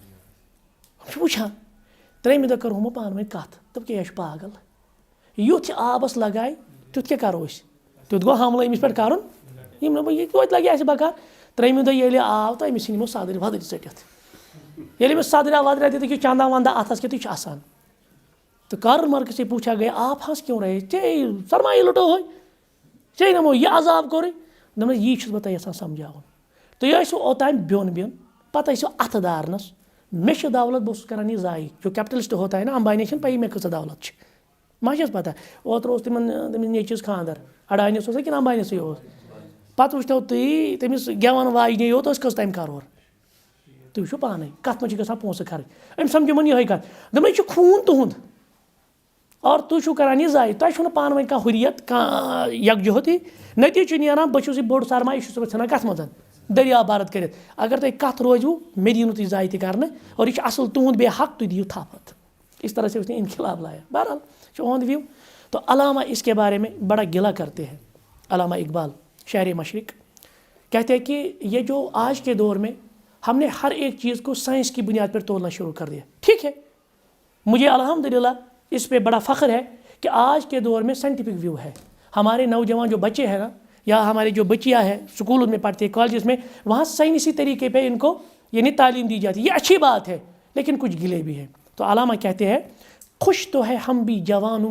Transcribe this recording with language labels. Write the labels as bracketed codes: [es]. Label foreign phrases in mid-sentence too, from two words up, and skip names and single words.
[ks] ہُم چھِ وٕچھان ترٛیٚیمہِ دۄہ کٔر ہُمو پانہٕ ؤنۍ کَتھ دوٚپ کیٛاہ یہِ چھُ پاگل یُتھ یہِ آبَس لگایہِ تیُتھ کیٛاہ کَرو أسۍ تیُتھ گوٚو حملہٕ أمِس پٮ۪ٹھ کَرُن یِم نہٕ یہِ توتہِ لگہِ اَسہِ بکار ترٛیٚیمہِ دۄہ ییٚلہِ آو تہٕ أمِس ژھٕنۍ یِمو سَدٕر وَدٕرۍ ژٔٹِتھ ییٚلہِ أمِس سَدرا وَدرا دِتٕکھ یہِ چندا وندا اَتھَس کیٛاہ تہِ چھُ آسان [ur] تو کارل مارکس سے پوچھا گیا آپ ہنس کیوں رہے [ks] ژےٚ سرمایہِ لُٹو ہوے ژےٚ نِمو یہِ عذاب کوٚرُے دوٚپمَس یی چھُس بہٕ تۄہہِ یَژھان سَمجھاوُن تُہۍ ٲسِو اوٚتام بیوٚن پَتہٕ ٲسِو اَتھٕ دارنَس مےٚ چھِ دولت بہٕ اوسُس کَران یہِ ضایع [ur] جو کیپٹلِسٹ ہوتا ہے نا [ks] امبانی چھَنہٕ پَیی مےٚ کۭژاہ دولت چھِ ما چھَس پَتہ اوترٕ اوس تِمَن تٔمِس نیٚچوِس خانٛدر اَڈانِس اوسا کِنہٕ امبانِسٕے اوس پَتہٕ وٕچھتو تُہۍ تٔمِس گٮ۪وَن واجنہِ یوت ٲس کٔژ تانۍ کَرور تُہۍ وٕچھِو پانَے کَتھ منٛز چھِ گژھان پونٛسہٕ خرٕچ أمۍ سَمجھ یِمَن یِہوٚے کَتھ دوٚپمَس یہِ چھُ خوٗن تُہُنٛد اور تُہۍ چھُو کَران یہِ ضایع تۄہہِ چھُو نہٕ پانہٕ ؤنۍ کانٛہہ ہُریت کانٛہہ یکجہتی نٔتیٖجہٕ چھُ نیران بہٕ چھُس یہِ بوٚڑ سرمایہِ یہِ چھُس بہٕ ژھٕنان کَتھ منٛز دٔریاو بَرد کٔرِتھ اگر تۄہہِ کَتھ روزِوٕ مےٚ دِیِو نہٕ تُہۍ ضایع تہِ کَرنہٕ اور یہِ چھُ اَصٕل تُہُنٛد بیٚیہِ حق تُہۍ دِیِو تھپھ [ur] اس طرح سے اس نے انقلاب لایا [ks] بہرحال چھُ اُہُنٛد وِو [ur] تو علامہ اس کے بارے میں بڑا گلا کرتے ہیں علامہ اقبال شاعر مشرق کہتے ہیں کہ یہ جو آج کے دور میں ہم نے ہر ایک چیز کو سائنس کی بنیاد پر تولنا شروع کر دیا ٹھیک ہے مجھے الحمدللہ اس پہ بڑا فخر ہے کہ آج کے دور میں [en] scientific view [ur] ہے ہمارے نوجوان جو بچے ہیں نا یا ہمارے جو بچیاں ہیں اسکولوں میں پڑھتے ہیں کالجز میں وہاں سائنسی طریقے پہ ان کو یعنی تعلیم دی جاتی ہے یہ اچھی بات ہے لیکن کچھ گلے بھی ہیں تو علامہ کہتے ہیں خوش تو ہے ہم بھی جوانوں